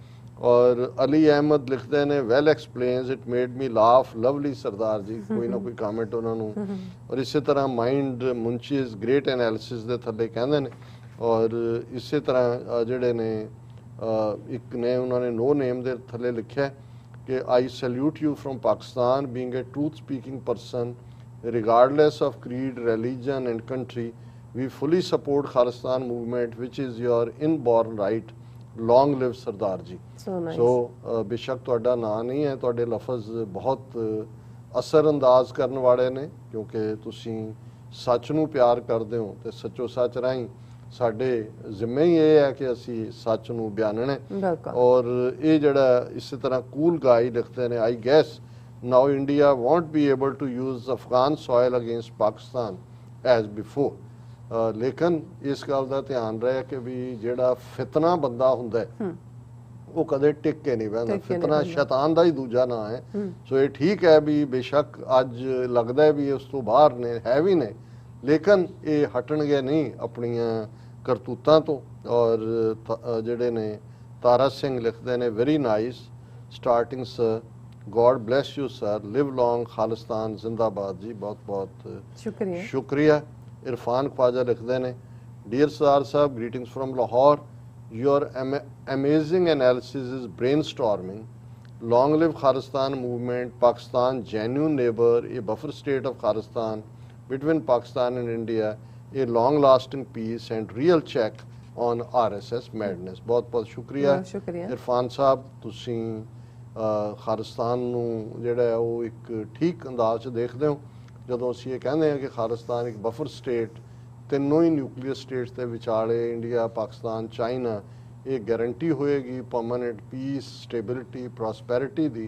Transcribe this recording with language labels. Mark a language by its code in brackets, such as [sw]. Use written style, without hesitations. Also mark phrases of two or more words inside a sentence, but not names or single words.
[pa] ਔਰ ਅਲੀ ਅਹਿਮਦ ਲਿਖਦੇ ਨੇ [en] well explains it made me laugh lovely [pa] ਸਰਦਾਰ ਜੀ, ਕੋਈ ਨਾ ਕੋਈ ਕਮੈਂਟ ਉਹਨਾਂ ਨੂੰ। ਔਰ ਇਸੇ ਤਰ੍ਹਾਂ ਮਾਈਂਡ ਮੁੰਸ਼ੀਜ਼ [en] great analysis [pa] ਦੇ ਥੱਲੇ ਕਹਿੰਦੇ ਨੇ। ਔਰ ਇਸੇ ਤਰ੍ਹਾਂ ਜਿਹੜੇ ਨੇ ਇੱਕ ਨੇ ਉਹਨਾਂ ਨੇ ਨੋ ਨੇਮ ਦੇ ਥੱਲੇ ਲਿਖਿਆ ਕਿ [en] I salute you from Pakistan being a truth speaking person regardless of creed, religion and country. We fully support Khalistan movement which is your inborn right. Long live Sardar ji. So nice. [pa] So ਬੇਸ਼ੱਕ ਤੁਹਾਡਾ ਨਾਂ ਨਹੀਂ ਹੈ, ਤੁਹਾਡੇ ਲਫ਼ਜ਼ ਬਹੁਤ ਅਸਰ ਅੰਦਾਜ਼ ਕਰਨ ਵਾਲੇ ਨੇ, ਕਿਉਂਕਿ ਤੁਸੀਂ ਸੱਚ ਨੂੰ ਪਿਆਰ ਕਰਦੇ ਹੋ ਤੇ ਸੱਚੋ ਸੱਚ ਰਾਹੀਂ ਸਾਡੇ ਜ਼ਿੰਮੇ ਹੀ ਇਹ ਹੈ ਕਿ ਅਸੀਂ ਸੱਚ ਨੂੰ ਬਿਆਨਣਾ ਹੈ। ਔਰ ਇਹ ਜਿਹੜਾ ਇਸੇ ਤਰ੍ਹਾਂ ਕੂਲ ਗਾਈ ਲਿਖਦੇ ਨੇ [en] I guess now India won't be able to use Afghan soil against Pakistan as before. [pa] ਲੇਕਿਨ ਇਸ ਗੱਲ ਦਾ ਧਿਆਨ ਰਹੇ ਕਿ ਵੀ ਜਿਹੜਾ ਫਿਤਨਾ ਬੰਦਾ ਹੁੰਦਾ ਹੈ ਉਹ ਕਦੇ ਟਿਕ ਕੇ ਨਹੀਂ ਬਹਿੰਦਾ। ਫਿਤਨਾ ਸ਼ੈਤਾਨ ਦਾ ਹੀ ਦੂਜਾ ਨਾਂ ਹੈ। ਸੋ ਇਹ ਠੀਕ ਹੈ ਵੀ ਬੇਸ਼ੱਕ ਅੱਜ ਲੱਗਦਾ ਹੈ ਵੀ ਉਸ ਤੋਂ ਬਾਹਰ ਨੇ, ਹੈ ਵੀ ਨੇ, ਲੇਕਿਨ ਇਹ ਹਟਣਗੇ ਨਹੀਂ ਆਪਣੀਆਂ ਕਰਤੂਤਾਂ ਤੋਂ। ਔਰ ਜਿਹੜੇ ਨੇ ਤਾਰਾ ਸਿੰਘ ਲਿਖਦੇ ਨੇ [en] very nice starting sir, God bless you sir, live long, [pa] ਖਾਲਿਸਤਾਨ ਜ਼ਿੰਦਾਬਾਦ ਜੀ। ਬਹੁਤ ਬਹੁਤ ਸ਼ੁਕਰੀਆ। ਇਰਫਾਨ ਖਵਾਜਾ ਲਿਖਦੇ ਨੇ ਡੀਅਰ ਸਰਦਾਰ ਸਾਹਿਬ, [en] greetings from Lahore, your amazing analysis is brainstorming. Long live Khalistan movement, Pakistan genuine neighbor, a buffer state of Khalistan between Pakistan and India, a long lasting peace and real check on RSS madness. [pa] ਬਹੁਤ ਬਹੁਤ ਸ਼ੁਕਰੀਆ ਇਰਫਾਨ ਸਾਹਿਬ, ਤੁਸੀਂ ਖਾਲਿਸਤਾਨ ਨੂੰ ਜਿਹੜਾ ਉਹ ਇੱਕ ਠੀਕ ਅੰਦਾਜ਼ 'ਚ ਦੇਖਦੇ ਹੋ। ਜਦੋਂ ਅਸੀਂ ਇਹ ਕਹਿੰਦੇ ਹਾਂ ਕਿ ਖਾਲਿਸਤਾਨ ਇੱਕ [en] buffer state, [pa] ਤਿੰਨੋਂ ਹੀ [en] nuclear states [pa] ਦੇ ਵਿਚਾਲੇ ਇੰਡੀਆ, ਪਾਕਿਸਤਾਨ, ਚਾਈਨਾ, ਇਹ ਗਾਰੰਟੀ ਹੋਏਗੀ [en] permanent peace, stability, prosperity [pa] ਦੀ।